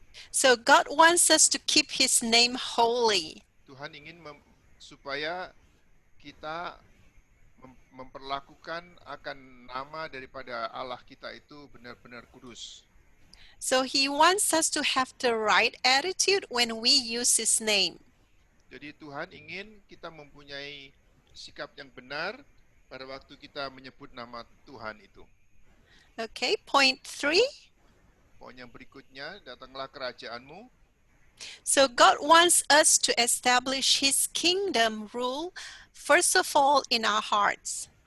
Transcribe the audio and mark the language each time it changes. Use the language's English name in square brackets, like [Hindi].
[English] So God wants us to keep His name holy. [Indonesian] Tuhan ingin supaya kita memperlakukan akan nama daripada Allah kita itu benar-benar kudus. [English] So He wants us to have the right attitude when we use His name. [Indonesian] Jadi Tuhan ingin kita mempunyai sikap yang benar pada waktu kita menyebut nama Tuhan itu. [English] Okay, point 3. [Indonesian] Poin yang berikutnya, datanglah kerajaanmu. [English] So God wants us to establish His kingdom rule, first of all, in our hearts.